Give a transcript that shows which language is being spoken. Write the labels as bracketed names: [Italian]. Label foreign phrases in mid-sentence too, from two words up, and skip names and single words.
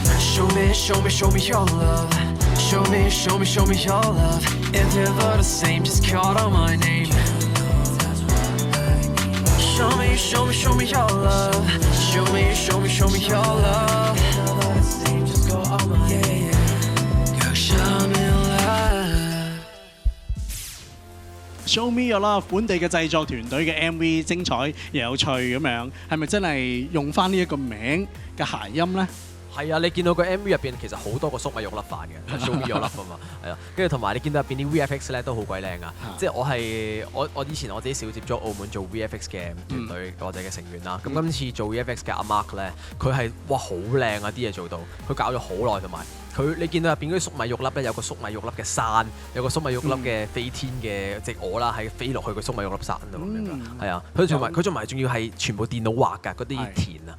[English] Show me your love Show me your love If ever the same just call out my name Show me your love Show me your love Just go all my Girl, show me your love [Cantonese] Show Me Your Love 本地嘅製作團隊嘅 MV 精彩又有趣咁樣，係咪真係用翻呢一個名嘅諧音呢？係啊，你見到個 MV 入邊其實好多個粟米肉粒飯嘅 ，show me your love 啊嘛，係啊，跟住同埋你見到入邊啲 VFX 咧都好鬼靚啊！即係我以前我自己少接觸澳門做 VFX 嘅團隊或者嘅成員啦，咁今次做 VFX 嘅阿 Mark 咧，佢係哇好靚啊啲嘢做到，佢搞咗好耐，同埋你見到入邊嗰啲粟米肉粒咧，有個粟米肉粒嘅山，有個粟米肉粒嘅飛天嘅隻鵝啦，係飛落去個粟米肉粒山度咁樣，係啊，佢仲要係全部電腦畫㗎嗰啲田啊！